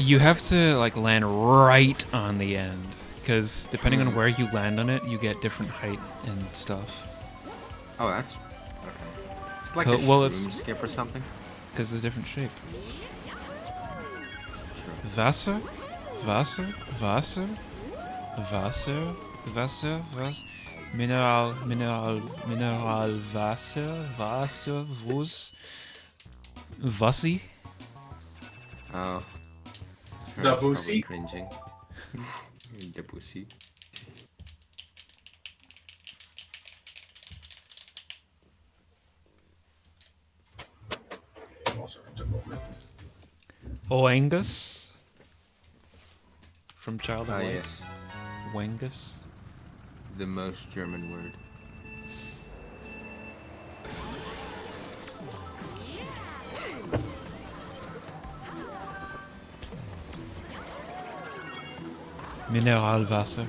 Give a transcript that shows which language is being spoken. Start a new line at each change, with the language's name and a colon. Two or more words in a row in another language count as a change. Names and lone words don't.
English: You have to like land right on the end, because depending on where you land on it, you get different height and stuff. Oh, that's... Okay. It's like Co- a well, shroom it's- skip or something. Because it's a different shape. True.
German: Wasser, Wasser, Wasser, Wasser, Wasser, Wasser, Mineral, Wasser, Wasser, Wus, Wassi.
English: Oh. Zabusi? Probably cringing. Zabusi. Oengus. From Child of Ah, Light. yes. Wengus. The most German word. Mineralwasser.